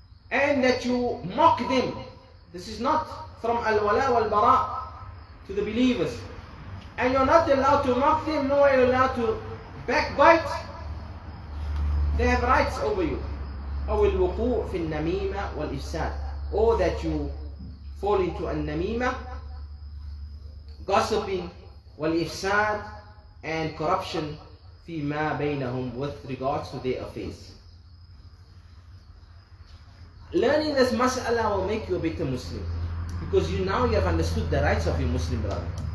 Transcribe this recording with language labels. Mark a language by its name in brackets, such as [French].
[English] And that you mock them. This is not from Wala Wal Bara to the believers. And you're not allowed to mock them, nor are you allowed to backbite. They have rights over you. [Arabic] أو الوقوع في النميمة والإفساد. [English] Or that you fall into النميمة, gossiping, والإفساد, and corruption [Arabic] فيما بينهم, [English] with regards to their affairs. Learning this mas'ala will make you a better Muslim, because you have understood the rights of your Muslim brother.